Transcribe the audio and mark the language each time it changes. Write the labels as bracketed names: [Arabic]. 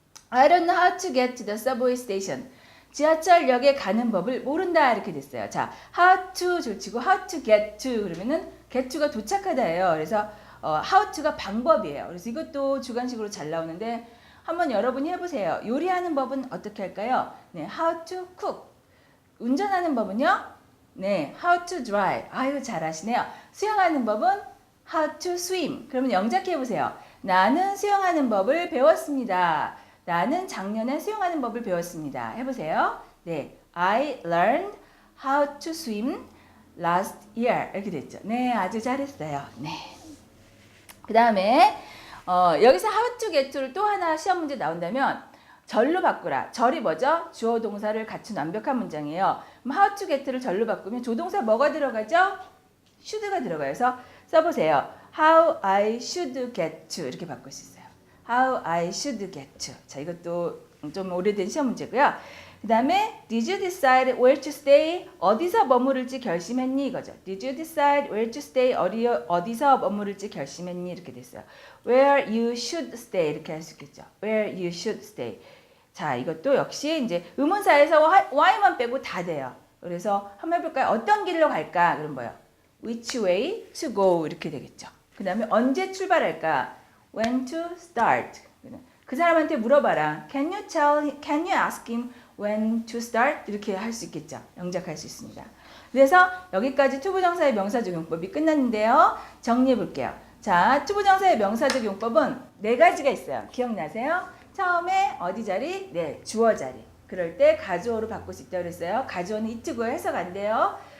[English] I don't know how to get to the subway station. [Korean] 지하철역에 가는 법을 모른다 이렇게 됐어요. 자, how to 줄치고 how to get to 그러면은 get to가 도착하다예요. 그래서 how to가 방법이에요. 그래서 이것도 주관식으로 잘 나오는데 한번 여러분이 해보세요. 요리하는 법은 어떻게 할까요? 네, [English] how to cook. [Korean] 운전하는 법은요? 네, [English] how to drive. [Korean] 아유, 잘하시네요. 수영하는 법은 [English] how to swim. [Korean] 그러면 영작해 보세요. 나는 수영하는 법을 배웠습니다. 나는 작년에 수영하는 법을 배웠습니다. 해보세요. 네, [English] I learned how to swim last year. [Korean] 이렇게 됐죠. 네, 아주 잘했어요. 네. 그 다음에 여기서 how to get to를 또 하나 시험 문제 나온다면 절로 바꾸라. 절이 뭐죠? 주어 동사를 갖춘 완벽한 문장이에요. 그럼 how to get를 절로 바꾸면 조동사 뭐가 들어가죠? should가 들어가서 써보세요. [English] How I should get to [Korean] 이렇게 바꿀 수 있어요. [English] How I should get to. [Korean] 자, 이것도 좀 오래된 시험 문제고요. 그 다음에 [English] Did you decide where to stay? [Korean] 어디서 머무를지 결심했니? 이거죠. [English] Did you decide where to stay? [Korean] 어디서 머무를지 결심했니? 이렇게 됐어요. [English] Where you should stay [Korean] 이렇게 할 수 있겠죠. [English] Where you should stay. [Korean] 자, 이것도 역시 이제 의문사에서 Y만 빼고 다 돼요. 그래서 한번 해볼까요? 어떤 길로 갈까? 그럼 뭐요? [English] Which way to go [Korean] 이렇게 되겠죠. 그 다음에 언제 출발할까? [English] When to start. [Korean] 그 사람한테 물어봐라. [English] Can you ask him when to start? [Korean] 이렇게 할 수 있겠죠. 영작할 수 있습니다. 그래서 여기까지 투부정사의 명사적 용법이 끝났는데요. 정리해 볼게요. 자, 투부정사의 명사적 용법은 4가지가 있어요. 기억나세요? 처음에 어디 자리? 네, 주어 자리. 그럴 때 가주어로 바꿀 수 있다고 그랬어요. 가주어는 이트고요. 해석 안 돼요.